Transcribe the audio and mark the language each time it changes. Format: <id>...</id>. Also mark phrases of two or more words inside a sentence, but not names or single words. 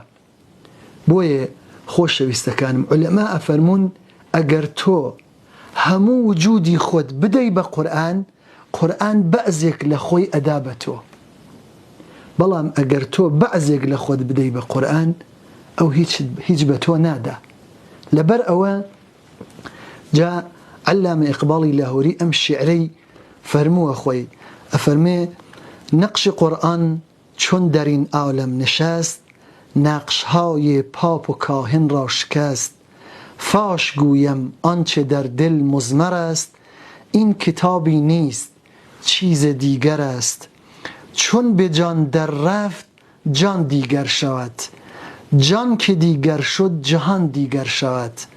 <ckb>بۆیە خۆشەویستەکانم عولەما ئەفەرمون ئەگەر تۆ هەموو وجودی خۆت بدەی بە قورئان، قورئان بەعزێک لە خۆی ئەدا بە تۆ، بەڵام ئەگەر تۆ بەعزێک لە خۆت بدەی بە قورئان ئەو هیچ بە تۆ نادا. لەبەر ئەوە جا عەلامە ئیقباڵی لاهووری ئەم شیعرەی فەرمووە خۆی ئەفەرمێ نەقشی</ckb> <fa>قورئان چۆن دەرین ئاولەم نشست، نقشهای پاپ و کاهن را شکست، فاش گویم آنچه در دل مضمر است، این کتابی نیست چیز دیگر است، چون به جان در رفت جان دیگر شود، جان که دیگر شد جهان دیگر شود،</fa>